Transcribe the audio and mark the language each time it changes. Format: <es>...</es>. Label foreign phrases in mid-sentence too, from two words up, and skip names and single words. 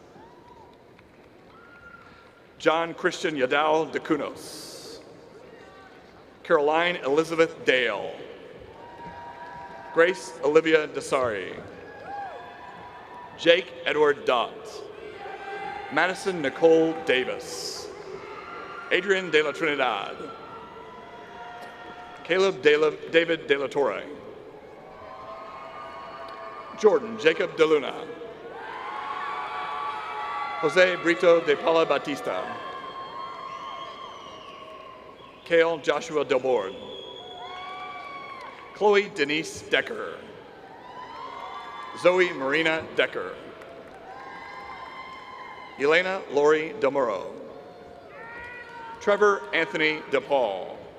<en>John Christian Yadao de Cunos. Caroline Elizabeth Dale. Grace Olivia Desari. Jake Edward Dott. Madison Nicole Davis. Adrian De La Trinidad. Caleb David De La Torre. Jordan Jacob De Luna. Jose Brito de Paula Batista. Kale Joshua Delbord. Chloe Denise Decker. Zoe Marina Decker. Elena Lori Demuro. Trevor Anthony DePaul.</en>